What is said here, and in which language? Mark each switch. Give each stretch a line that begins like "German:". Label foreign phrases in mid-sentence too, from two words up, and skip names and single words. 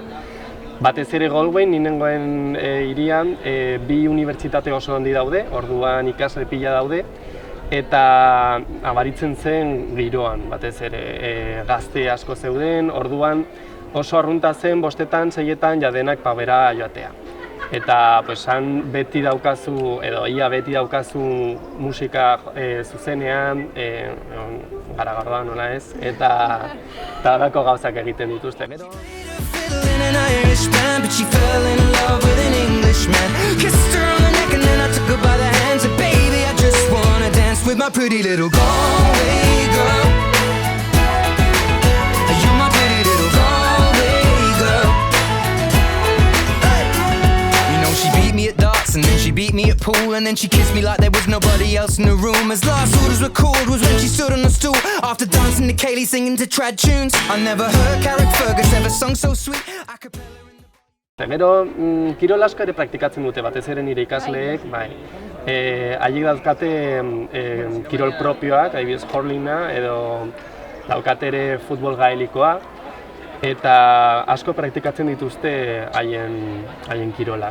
Basque: Batez ere Galwayn, ninengoen hirian, 2 unibertsitate oso handi daude, orduan ikasle pila daude, eta abaritzen zen giroan, batez ere gazte asko zeuden, orduan oso arrunta zen 5:00-etan, 6:00-etan jadenak pubera joatea. Eta han beti daukazu, edo ia beti daukazu musika zuzenean, garagardoa nola ez, eta halako gauzak egiten dituzte.
English: An Irish band, but she fell in love with an Englishman. Kissed her on the neck and then I took her by the hands. And baby, I just wanna dance with my pretty little Galway girl. You're my pretty little Galway girl. Hey. You know she beat me at darts and then she beat me at pool. And then she kissed me like there was nobody else in the room. As last orders were called was when she stood on the stool. After dancing to Kaylee singing to trad tunes. I never heard Carrick Fergus ever sung so sweet.
Basque: Gero, kirol asko ere praktikatzen dute, batez ere nire ikasleek, haiek dauzkate kirol propioak, adibidez hurlinga edo daukate ere futbol gaelikoa, eta asko praktikatzen dituzte haien kirolak.